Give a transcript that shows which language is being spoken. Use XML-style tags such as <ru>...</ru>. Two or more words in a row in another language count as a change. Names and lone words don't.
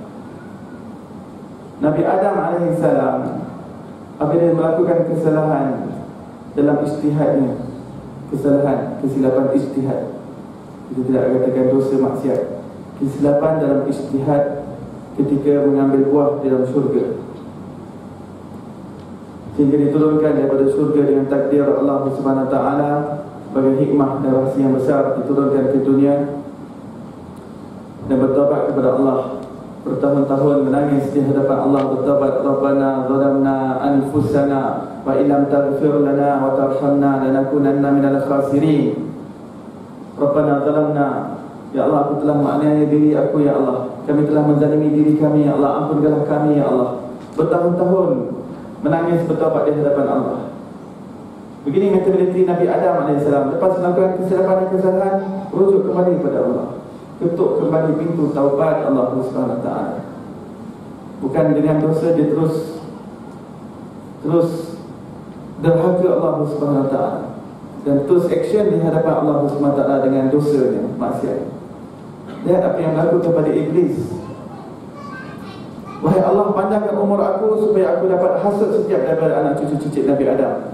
<ms>Nabi Adam AS apabila melakukan kesalahan dalam ijtihadnya, kesilapan ijtihad, kita tidak katakan dosa maksiat, kesilapan dalam ijtihad ketika mengambil buah di dalam syurga, sehingga diturunkan daripada syurga dengan takdir Allah</ms> <ar>سبحانه وتعالى</ar> <ms>sebagai hikmah dan rahsia yang besar, diturunkan ke dunia dan bertaubat kepada Allah. Bertahun-tahun menangis di hadapan Allah, bertaubat,</ms> <ar>ربنا ظلمنا أنفسنا وإن لم تغفر لنا وترحمنا لنكونن من الخاسرين. ربنا ظلمنا,</ar> <ms>ya Allah, aku telah menganiaya diri aku, ya Allah, kami telah menzalimi diri kami, ya Allah, ampunkanlah kami, ya Allah. Bertahun-tahun menangis bertaubat di hadapan Allah. Begini mentaliti Nabi Adam AS. Lepas melakukan kesilapan dan kesalahan, rujuk kembali kepada Allah, ketuk kembali pintu taubat Allah</ms> <ar>سبحانه وتعالى.</ar> <ms>Bukan dengan dosa dia terus derhaka Allah</ms> <ar>سبحانه وتعالى.</ar> <ms>dan terus action di hadapan Allah SWT dengan dosanya, maksiat. Lihat apa yang berlaku kepada iblis. Wahai Allah, panjangkan umur aku supaya aku dapat hasad setiap daripada anak cucu cicit Nabi Adam.</ms>